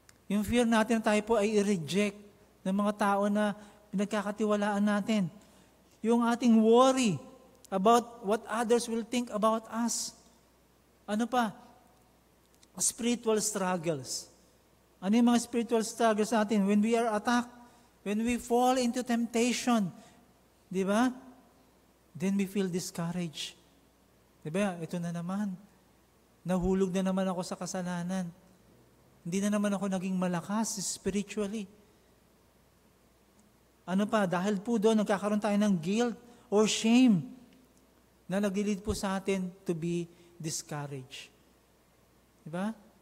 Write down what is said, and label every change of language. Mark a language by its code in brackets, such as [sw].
[tl] Yung fear natin na tayo po ay i-reject ng mga tao na pinagkakatiwalaan natin. [en] Yung ating worry about what others will think about us. [tl] Ano pa? [en] Spiritual struggles. [tl] Ano yung mga spiritual struggles natin? [en] When we are attacked, when we fall into temptation, di ba? Then we feel discouraged. [tl] Di ba? Ito na naman. Nahulog na naman ako sa kasalanan. Hindi na naman ako naging malakas spiritually. Ano pa? Dahil po doon, nagkakaroon tayo ng guilt or shame na nag-lead po sa atin [en] to be discouraged. [tl] Diba?